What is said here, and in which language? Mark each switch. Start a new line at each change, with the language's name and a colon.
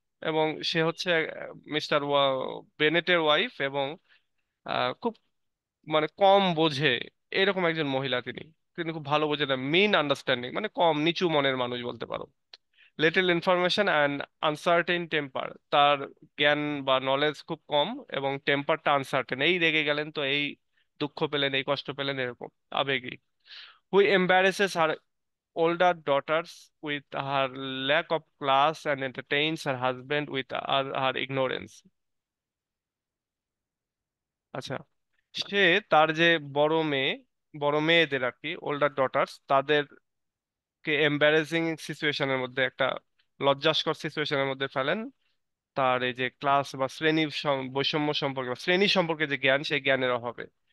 Bangla: এবং সে হচ্ছে mister বেনেটের wife, এবং খুব মানে কম বোঝে এরকম একজন মহিলা তিনি। তিনি খুব ভালো বোঝে না,
English: mean understanding
Bangla: মানে কম নিচু মনের মানুষ বলতে পারো।
English: little information and uncertain temper,
Bangla: তার জ্ঞান বা নলেজ খুব কম, এবং টেম্পারটা আনসার্টেন, এই রেগে গেলেন তো এই দুঃখ পেলেন, এই কষ্ট পেলেন, এরকম আবেগী।
English: Who embarrasses her older daughters with her lack of class and entertains her husband with her ignorance.
Bangla: আচ্ছা, সে তার যে বড় মেয়ে, বড় মেয়েদের আর কি,
English: older daughters,
Bangla: তাদেরকে এম্বারেসিং সিচুয়েশনের মধ্যে, একটা লজ্জাস্কর সিচুয়েশনের মধ্যে ফেলেন। তার এই যে ক্লাস বা শ্রেণী বৈষম্য সম্পর্কে বা শ্রেণী সম্পর্কে যে জ্ঞান, সেই জ্ঞানের অভাবে।